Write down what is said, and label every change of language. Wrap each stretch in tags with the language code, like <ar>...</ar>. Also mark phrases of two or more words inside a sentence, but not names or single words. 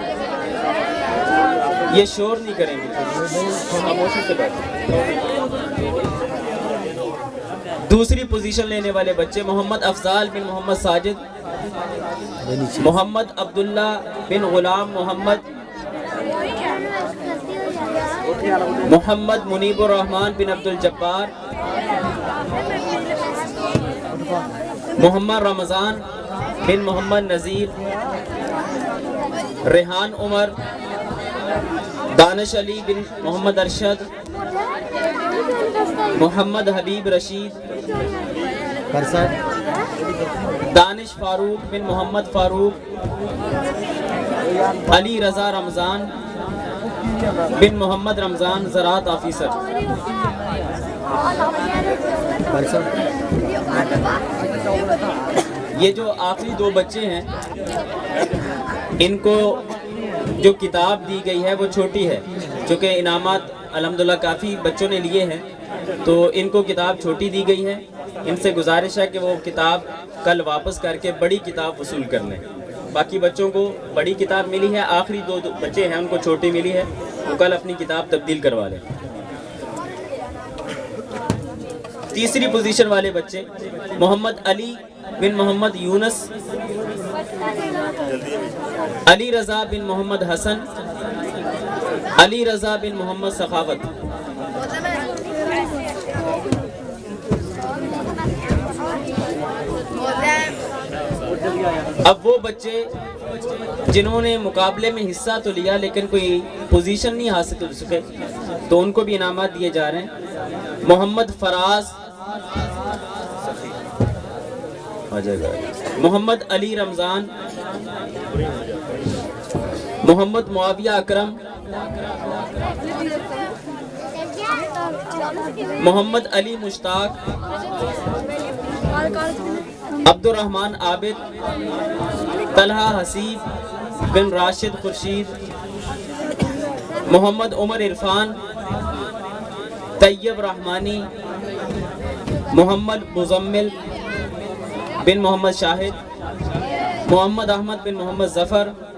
<ur>یہ شور نہیں کریں گے، خاموشی سے بیٹھے. دوسری پوزیشن لینے والے بچے محمد افضال بن محمد ساجد، محمد عبداللہ بن غلام محمد، محمد منیب الرحمان بن عبدالجبار، محمد رمضان بن محمد نذیر، ریحان عمر، دانش علی بن محمد ارشد, محمد حبیب رشید، دانش فاروق بن محمد فاروق، علی رضا رمضان بن محمد رمضان زراعت آفیسر. یہ جو آخری دو بچے ہیں، ان کو جو کتاب دی گئی ہے وہ چھوٹی ہے، چونکہ انعامات الحمدللہ کافی بچوں نے لیے ہیں، تو ان کو کتاب چھوٹی دی گئی ہے. ان سے گزارش ہے کہ وہ کتاب کل واپس کر کے بڑی کتاب وصول کر لیں. باقی بچوں کو بڑی کتاب ملی ہے، آخری دو بچے ہیں ان کو چھوٹی ملی ہے، وہ کل اپنی کتاب تبدیل کروا لیں. تیسری پوزیشن والے بچے محمد علی بن محمد یونس، علی رضا بن محمد حسن، علی رضا بن محمد سخاوت. اب وہ بچے جنہوں نے مقابلے میں حصہ تو لیا لیکن کوئی پوزیشن نہیں حاصل کر سکے، تو ان کو بھی انعامات دیے جا رہے ہیں. محمد فراز، محمد علی رمضان، محمد معاویہ اکرم, محمد علی مشتاق، عبدالرحمان عابد، طلحہ حسیب بن راشد خورشید، محمد عمر عرفان، طیب رحمانی، محمد مزمل بن محمد شاہد، محمد احمد بن محمد ظفر,</ur>